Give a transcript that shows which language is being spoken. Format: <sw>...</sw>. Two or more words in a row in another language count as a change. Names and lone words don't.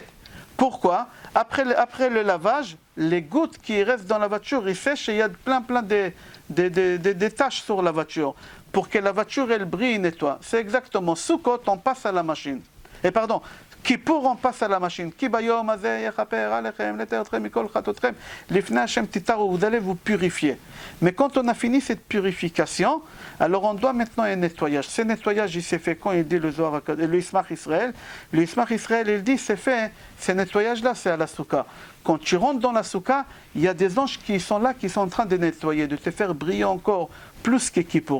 <fr>Pourquoi? Après le lavage, les gouttes qui restent dans la voiture, ils sèchent et il y a plein de taches sur la voiture. Pour que la voiture, elle brille et nettoie. C'est exactement. Sukkot, on passe à la machine. Et pardon, Kippour, on passe à la machine.</fr> <he>כי ביום הזה יכפר עליכם לטהר אתכם מכל חטאתיכם לפני השם תטהרו.</he> <fr>Vous allez vous purifier. Mais quand on a fini cette purification, alors on doit maintenant un nettoyage. Ce nettoyage, il s'est fait quand il dit le Zohar, le Ismach Israël. Le Ismach Israël, il dit, c'est fait, ce nettoyage-là, c'est à la souka. Quand tu rentres dans la souka, il y a des anges qui sont là, qui sont en train de nettoyer, de te faire briller encore plus que Kippour.</fr>